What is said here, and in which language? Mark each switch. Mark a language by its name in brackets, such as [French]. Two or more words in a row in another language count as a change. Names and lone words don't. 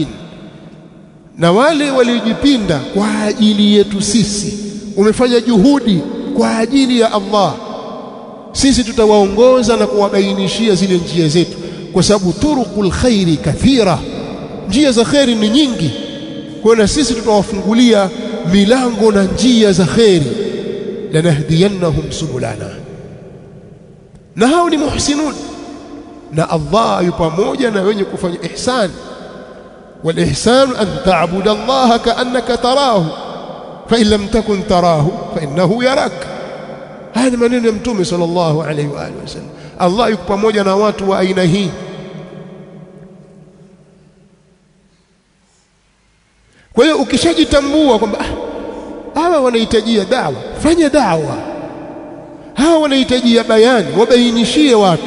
[Swahili] Na wale waliojipinda kwa ajili yetu sisi, umefanya juhudi kwa ajili ya Allah, sisi tutawaongoza na kuwabainishia zile njia zetu, kwa sababu [Arabic] طرق الخير كثيرة, [Swahili] njia za khairi ni nyingi. Kwa na sisi tutawafungulia milango na njia za khairi. [Arabic] لنهدينهم سبلنا, [Swahili] na hao ni muhsinun, na Allah yupo pamoja na wenye kufanya ihsan. [Arabic] والإحسان أن تعبد الله كأنك تراه فإن لم تكن تراه فإنه يراك. هذا [Swahili] maneno ya Mtume [Arabic] صلى الله عليه وعلى آله وسلم. [Swahili] Allah yuko pamoja na watu wa aina hii. Kwa hiyo ukishajitambua kwamba hawa wanahitajia dawa, fanya dawa. Hawa wanahitajia bayani, wabainishie watu.